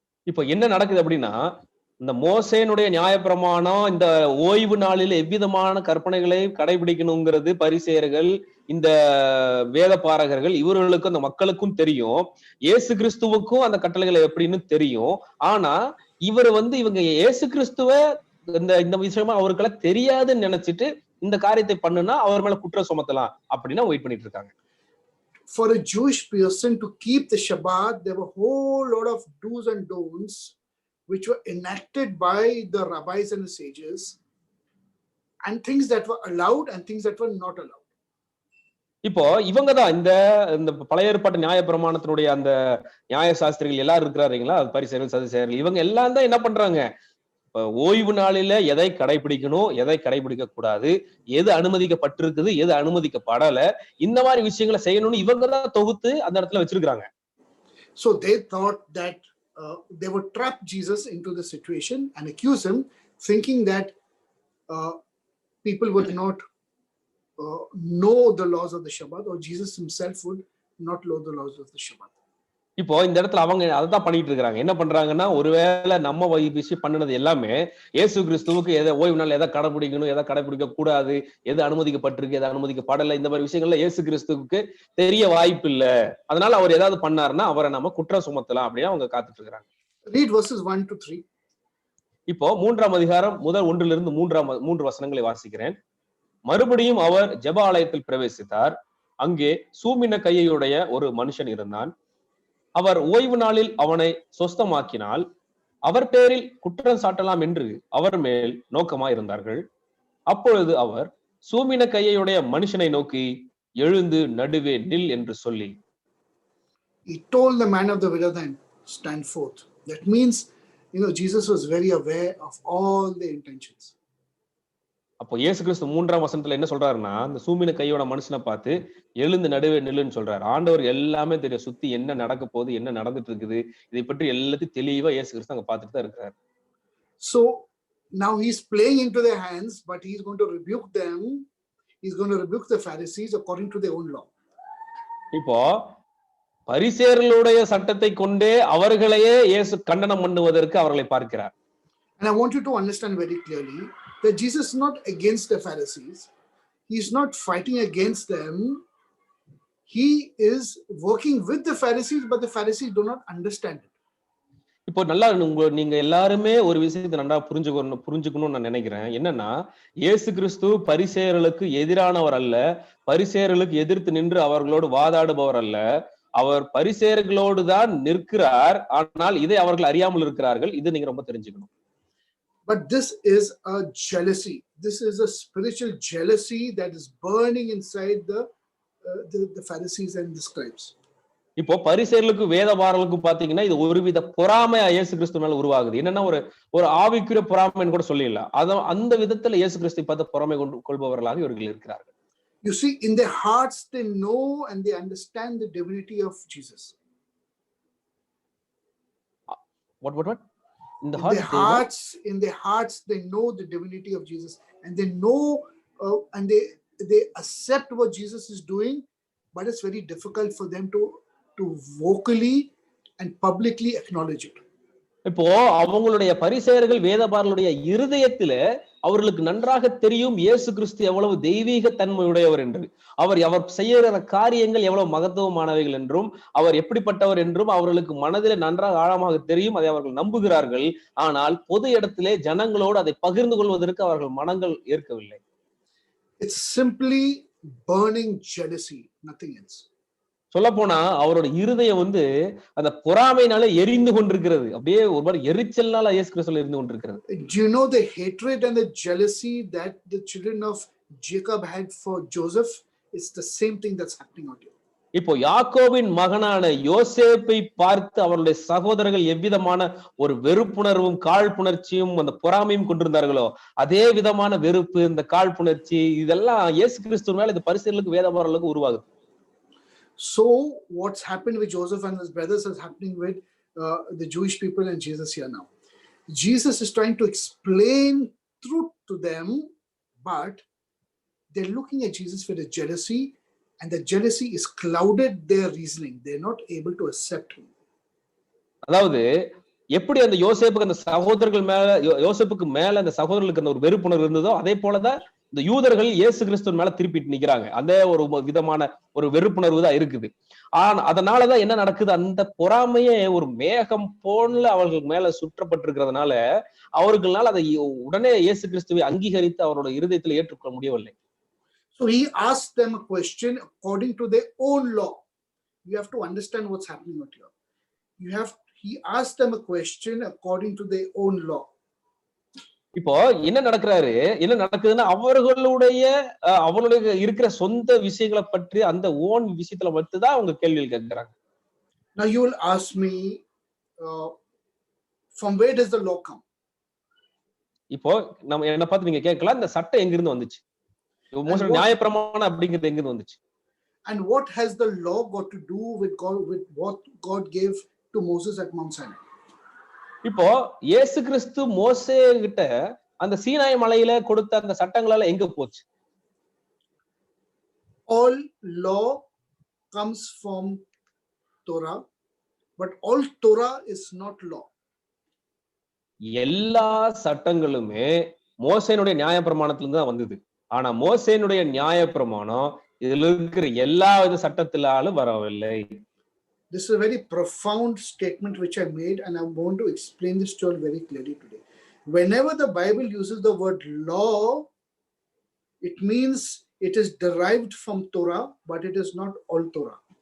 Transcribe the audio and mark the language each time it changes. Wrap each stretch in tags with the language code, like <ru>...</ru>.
<ta>இப்போ என்ன நடக்குது அப்படின்னா, இந்த மோசேனுடைய நியாயப்பிரமாணம் இந்த ஓய்வு நாளில் எவ்விதமான கற்பனைகளை கடைபிடிக்கணுங்கிறது பரிசேயர்கள், இந்த வேத பாரகர்கள் இவர்களுக்கும் அந்த மக்களுக்கும் தெரியும். இயேசு கிறிஸ்துவுக்கும் அந்த கட்டளைகளை எப்படின்னு தெரியும். ஆனா இவர் இவங்க இயேசு கிறிஸ்துவ இந்த விஷயமா அவருக்கெல்லாம் தெரியாதுன்னு நினைச்சிட்டு இந்த காரியத்தை பண்ணுனா அவர் மேல குற்றம் சுமத்தலாம் அப்படின்னு வெயிட் பண்ணிட்டு இருக்காங்க.</ta> <en>For a Jewish person to keep the Shabbat, there were a whole lot of do's and don'ts which were enacted by the rabbis and the sages, and things that were allowed and things that were not allowed.</en> <ta>இப்போ இவங்க தான் இந்த பழைய ஏற்பாட்டு நியாயப்பிரமாணத்தினுடைய அந்த நியாய சாஸ்திரிகள் எல்லாரும் இருக்கிறாருங்களா, பரிசேயர்கள், சதுசேயர்கள், இவங்க எல்லாம் தான் என்ன பண்றாங்க, ஓய்வு நாளில எதை கடைபிடிக்கணும், எதை கடைபிடிக்க கூடாது, எது அனுமதிக்கப்பட்டிருக்குது, எது அனுமதிக்கப்படல, இந்த மாதிரி விஷயங்களை செய்யணும்னு இவங்க தான் தொகுத்து அந்த இடத்துல வச்சிருக்காங்க.</ta> <en>So they thought that they would trap Jesus into the situation and accuse him, thinking that people would not know the laws of the Shabbat, or Jesus himself would not know the laws of the Shabbat.</en> <ta>இப்போ இந்த இடத்துல அவங்க அதான் பண்ணிட்டு இருக்காங்க. என்ன பண்றாங்கன்னா, ஒருவேளை நம்ம விஷயம் பண்ணினது எல்லாமே இயேசு கிறிஸ்துவுக்கு எதை ஓய்வு நாள் எதை கடைபிடிக்கணும், எதை கடைபிடிக்க கூடாது, எது அனுமதிக்கப்பட்டிருக்கு, எதை அனுமதிக்கப்படலை, இந்த மாதிரி விஷயங்கள்ல இயேசு கிறிஸ்துவுக்கு தெரிய வாய்ப்பு இல்ல. அதனால அவர் ஏதாவது பண்ணாருன்னா அவரை நம்ம குற்றம் சுமத்தலாம் அப்படின்னு அவங்க காத்துட்டு இருக்காங்க.</ta> <en>Read verses 1 to 3.</en> <ta>இப்போ 3ஆம் அதிகாரம் முதல் 1 3 வசனங்களை வாசிக்கிறேன். மறுபடியும் அவர் ஜெப ஆலயத்தில் பிரவேசித்தார். அங்கே சூம்பின கையுடைய ஒரு மனுஷன் இருந்தான். அவர் ஓய்வு நாளில் அவனை சொஸ்தமாக்கினால் அவர் பேரில் குற்றம் சாட்டலாம் என்று அவர் மேல் நோக்கமாய் இருந்தார்கள். அப்பொழுது அவர் சூம்பின கையுடைய மனுஷனை நோக்கி, எழுந்து நடுவே நில் என்று சொல்லி,</ta> <en>He told the man of the withered hand, stand forth. That means, Jesus was very aware of all the intentions.</en> <ta>அப்போ இயேசு கிறிஸ்து 3ஆம் வசனத்துல என்ன சொல்றாருன்னா, அந்த சூம்பின கையோட மனுஷனை பார்த்து எழுந்து நடுவே நில்லுன்னு சொல்றாரு. ஆண்டவர் எல்லாமே தெரியும், சுத்தி என்ன நடக்க போகுது, என்ன நடந்துட்டு இருக்குது, இதை பற்றி எல்லாத்தையும் தெளிவா இயேசு கிறிஸ்து அங்க பார்த்துட்டு தான் இருக்கிறார்.</ta> <en>So now he's playing into their hands, but he's going to rebuke them. He's going to rebuke the Pharisees according to their own law.</en> <ta>இப்போ பரிசேயர்களுடைய சட்டத்தை கொண்டே அவர்களையே இயேசு கண்டனம் பண்ணுவதற்கு அவர்களை பார்க்கிறார்.</ta> <en>And I want you to understand very clearly that Jesus is not against the Pharisees. He is not fighting against them. He is working with the Pharisees, but the Pharisees do not understand it.</en> <ta>இப்போ நல்லா நீங்க எல்லாருமே ஒரு விஷயத்தை நல்லா புரிஞ்சுக்கணும்னு நான் நினைக்கிறேன். என்னன்னா, இயேசு கிறிஸ்து பரிசேயர்களுக்கு எதிரானவர் அல்ல, பரிசேயர்களுக்கு எதிர்த்து நின்று அவர்களோடு வாதாடுபவர் அல்ல. அவர் பரிசேயர்களோடு தான் நிற்கிறார். ஆனால் இதை அவர்கள் அறியாமல் இருக்கிறார்கள். இது நீங்க ரொம்ப தெரிஞ்சுக்கணும்.</ta> <en>But this is a jealousy. This is a spiritual jealousy that is burning inside the Pharisees and the scribes.</en> <ta>இப்போ பரிசேயர்களுக்கு வேதபாரர்களுக்கு பாத்தீங்கன்னா இது ஒருவித பொறாமையா இயேசு கிறிஸ்து மேல உருவாகுது. என்னன்னா ஒரு ஆவிக்குரிய பொறாமைன்னு கூட சொல்லிடலாம். அந்த விதத்துல இயேசு கிறிஸ்து பார்த்து பொறாமை கொள்பவர்களாக இவர்கள் இருக்கிறார்கள்.</ta> <en>You see, in their hearts they know and they understand the divinity of Jesus. What? In their hearts they know the divinity of Jesus, and they know and they accept what Jesus is doing, but it's very difficult for them to vocally and publicly acknowledge it.</en> <ta>இப்போ அவங்களுடைய பரிசேயர்கள் வேதபாரர்களுடைய இருதயத்தில அவர்களுக்கு நன்றாக தெரியும் இயேசு கிறிஸ்து எவ்வளவு தெய்வீக தன்மையுடையவர் என்று, அவர் செய்யற காரியங்கள் எவ்வளவு மகத்துவமானவைகள் என்றும், அவர் எப்படிப்பட்டவர் என்றும் அவர்களுக்கு மனதிலே நன்றாக ஆழமாக தெரியும். அதை அவர்கள் நம்புகிறார்கள். ஆனால் பொது இடத்திலே ஜனங்களோடு அதை பகிர்ந்து கொள்வதற்கு அவர்கள் மனங்கள் ஏற்கவில்லை.</ta> <en>It's simply burning jealousy, nothing else.</en> <ta>சொல்ல போனா அவரோட இருதயம் அந்த பொறாமையினால எரிந்து கொண்டிருக்கிறது. அப்படியே ஒரு மாதிரி எரிச்சல்னால இயேசு கிறிஸ்துல இருந்து கொண்டிருக்கிறது.</ta> <en>Do you know the hatred and the jealousy that the children of Jacob had for Joseph? It's the same thing that's happening out here.</en> <ta>இப்போ யாக்கோபின் மகனான யோசேப்பை பார்த்து அவருடைய சகோதரர்கள் எவ்விதமான ஒரு வெறுப்புணர்வும் காழ்ப்புணர்ச்சியும் அந்த பொறாமையும் கொண்டிருந்தார்களோ அதே விதமான வெறுப்பு, இந்த காழ்ப்புணர்ச்சி இதெல்லாம் இயேசு கிறிஸ்து மேல இந்த பரிசேயர்களுக்கு வேதபாரர்களுக்கு உருவாகுது.</ta> <en>So what's happened with Joseph and his brothers is happening with the Jewish people and Jesus here now. Jesus is trying to explain truth to them, but they're looking at Jesus with a jealousy, and the jealousy is clouded their reasoning. They're not able to accept him.</en> <ta>அதாவது எப்படி அந்த யோசேப்புக்கு அந்த சகோதரர்கள் மேல யோசேப்புக்கு மேல அந்த சகோதரர்களுக்கு அந்த ஒரு வெறுப்புணர்வு இருந்ததோ அதே போலதான் இந்த யூதர்கள் இயேசு கிறிஸ்துவின் மேல திருப்பிட்டு நிக்கிறாங்க. அதே ஒரு விதமான ஒரு வெறுப்புணர்வு தான் இருக்குது. அதனாலதான் என்ன நடக்குது, அந்த பொறாமையே ஒரு மேகம் போல அவர்கள் மேல சுற்றப்பட்டிருக்கிறதுனால அவர்களால் அதை உடனே இயேசு கிறிஸ்துவை அங்கீகரித்து அவரோட இருதயத்தில் ஏற்றுக்கொள்ள முடியவில்லை.</ta> <en>So he asked them a question according to their own law. You have to understand what's happening out here. He asked them a question according to their own law.</en> <ta>இப்போ என்ன நடக்குதுன்னா அவர்களுடைய இருக்கிற சொந்த விஷயங்களை பற்றி அந்த ஓன் விஷயத்துல மட்டும்தான் அவங்க கேள்விகள் கேட்கிறாங்க.</ta> <en>Now you will ask me, from where does the law come?</en> <ta>இப்போ நம்ம என்ன பார்த்து நீங்க கேட்கலாம், இந்த சட்டம் எங்க இருந்து வந்துச்சு, நியாயப்பிரமாணம் அப்படிங்கிறது எங்க இருந்து வந்துச்சு?</ta> <en>And what has the law got to do with what God gave to Moses at Mount Sinai?</en> <ta>இப்போ இயேசு கிறிஸ்து மோசே கிட்ட அந்த சீனாய் மலையில கொடுத்த அந்த சட்டங்களால எங்க போச்சு?</ta> <en>All law comes from Torah, but all Torah is not law.</en> <ta>எல்லா சட்டங்களுமே மோசேனுடைய நியாயப்பிரமாணத்துல தான் வந்தது. ஆனா மோசேனுடைய நியாயப்பிரமாணம் இதுல இருக்கிற எல்லா வித சட்டத்திலாலும் வரவில்லை.</ta> <en>This is a very profound statement which I made, and I'm going to explain this to you very clearly today. Whenever the Bible uses the word law, it means it is derived from Torah, but it is not all Torah.</en>